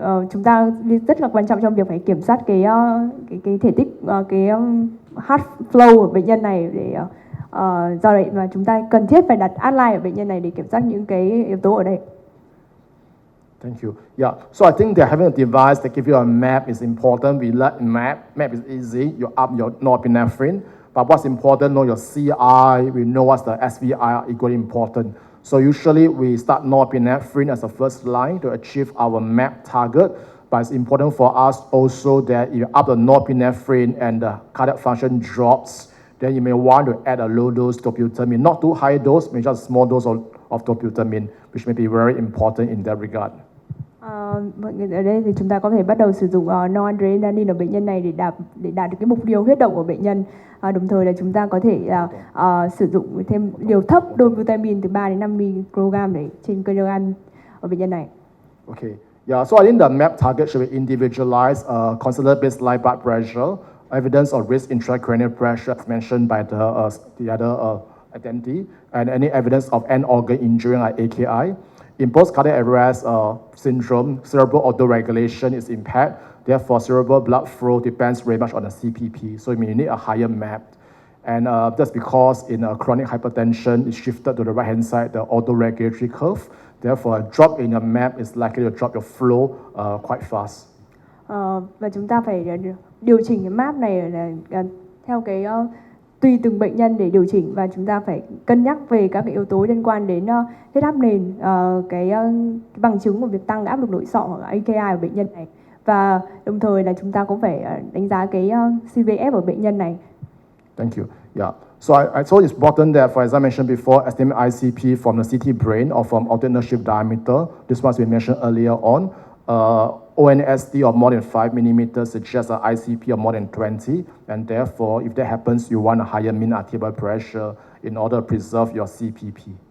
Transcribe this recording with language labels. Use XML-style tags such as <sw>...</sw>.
<vi>Chúng ta rất là quan trọng trong việc phải kiểm soát cái thể tích, cái</vi> <en>heart flow</en> <vi>của bệnh nhân này để do vậy mà chúng ta cần thiết phải đặt át-line ở bệnh nhân này để kiểm soát những cái yếu tố ở đây.</vi> <en>Thank you. Yeah, so I think that having a device that gives you a map is important. We like map. Map is easy. You up your norepinephrine. But what's important, know your CI. We know what's the SVI are equally important. So usually we start norepinephrine as a first line to achieve our MAP target. But it's important for us also that if you up the norepinephrine and the cardiac function drops, then you may want to add a low dose dobutamine. Not too high dose, maybe just a small dose of dobutamine, which may be very important in that regard.</en> <vi>Mọi người ở đây thì chúng ta có thể bắt đầu sử dụng noradrenaline ở bệnh nhân này để đạt được cái mục tiêu huyết động của bệnh nhân. Đồng thời là chúng ta có thể sử dụng thêm liều thấp dobutamine từ 3 đến 5 microgram trên kg ở bệnh nhân này.</vi> <en>Okay. Yeah, so I think the MAP target should be individualized, consider baseline blood pressure, evidence of risk intracranial pressure as mentioned by the other identity, and any evidence of end organ injury like AKI. In post-cardiac arrest syndrome, cerebral autoregulation is impaired. Therefore, cerebral blood flow depends very much on the CPP. So you may need a higher MAP. And that's because in chronic hypertension, it's shifted to the right-hand side, the autoregulatory curve. Therefore, a drop in your MAP is likely to drop your flow quite fast.</en> <vi>Và chúng ta phải điều chỉnh cái MAP này là theo cái tùy từng bệnh nhân để điều chỉnh, và chúng ta phải cân nhắc về các cái yếu tố liên quan đến huyết áp nền, cái bằng chứng của việc tăng áp lực nội sọ hoặc AKI ở bệnh nhân này, và đồng thời là chúng ta cũng phải đánh giá cái CVF ở bệnh nhân này.</vi> <en>Thank you. Yeah. So I thought it's important that, as I mentioned before, estimate ICP from the CT brain or from alternate shift diameter. This was we mentioned earlier on. ONSD of more than 5 mm suggests an ICP of more than 20, and therefore, if that happens, you want a higher mean arterial pressure in order to preserve your CPP.</en>